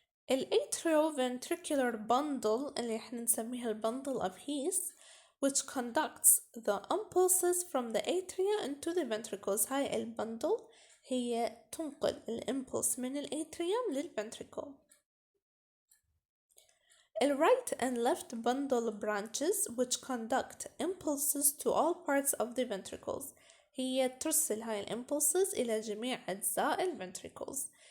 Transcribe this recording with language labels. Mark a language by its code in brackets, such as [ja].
[en] atrioventricular bundle [ar] اللي احنا نسميها [en] bundle of His which conducts the impulses from the atria into the ventricles. [ar] هاي البندل هي تنقل الامبulse من الاتريوم للventricle. [en] right and left bundle branches which conduct impulses to all parts of the ventricles. [ar] هي ترسل هاي الimpulses إلى جميع أجزاء الventricles.